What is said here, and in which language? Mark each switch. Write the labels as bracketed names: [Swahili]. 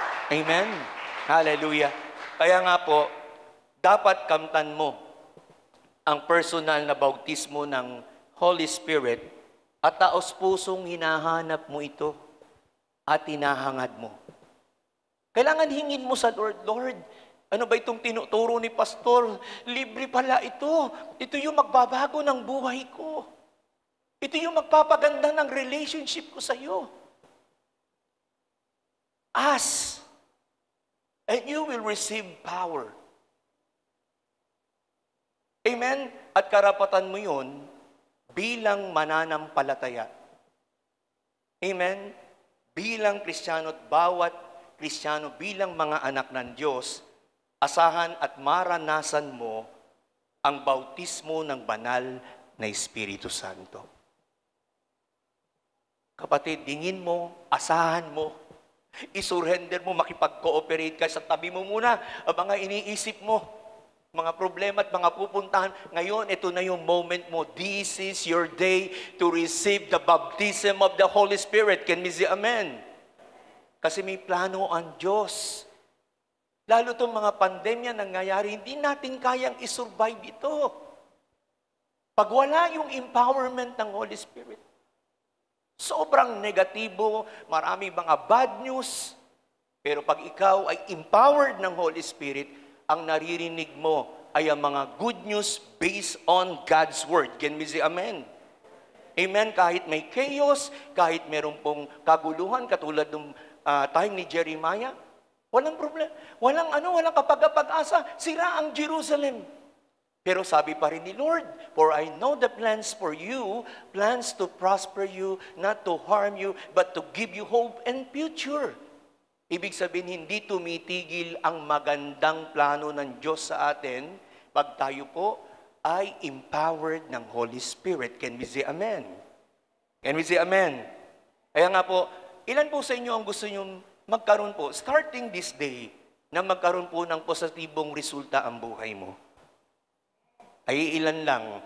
[Filipino] Amen? Hallelujah. Kaya nga po, dapat kamtan mo ang personal na bautismo ng Holy Spirit at taos-pusong hinahanap mo ito at hinahangad mo. Kailangan hingin mo sa Lord, Lord, ano ba itong tinuturo ni Pastor? Libre pala ito. Ito yung magbabago ng buhay ko. Ito yung magpapaganda ng relationship ko sa iyo. [English] Ask, and you will receive power. [Filipino] Amen? At karapatan mo yun bilang mananampalataya. Amen? Bilang Kristiyano at bawat Kristiyano bilang mga anak ng Diyos, asahan at maranasan mo ang bautismo ng banal na Espiritu Santo. Kapatid, dingin mo, asahan mo, isurrender mo, makipag-cooperate ka sa tabi mo muna ang mga iniisip mo, mga problema at mga pupuntahan. Ngayon, ito na yung moment mo. [English] This is your day to receive the baptism of the Holy Spirit. Can we say amen? [Filipino] Kasi may plano ang Diyos. Lalo itong mga pandemya nangyayari, hindi natin kayang isurvive ito. Pag wala yung empowerment ng Holy Spirit, sobrang negatibo, maraming mga bad news. Pero pag ikaw ay empowered ng Holy Spirit, ang naririnig mo ay ang mga good news [English] based on God's Word. Can we say amen? [Filipino] Amen? Kahit may chaos, kahit meron pong kaguluhan, katulad ng time ni Jeremiah, walang problema. Walang kapag-asa. Sira ang Jerusalem. Pero sabi pa rin ni Lord, [English] "For I know the plans for you, plans to prosper you, not to harm you, but to give you hope and future." [Filipino] Ibig sabihin, hindi tumitigil ang magandang plano ng Diyos sa atin pag tayo po ay empowered ng Holy Spirit. [English] Can we say amen? Can we say amen? [Filipino] Kaya nga po, ilan po sa inyo ang gusto nyo magkaroon po, [English] starting this day, [Filipino] na magkaroon po ng positibong resulta ang buhay mo? Ay ilan lang.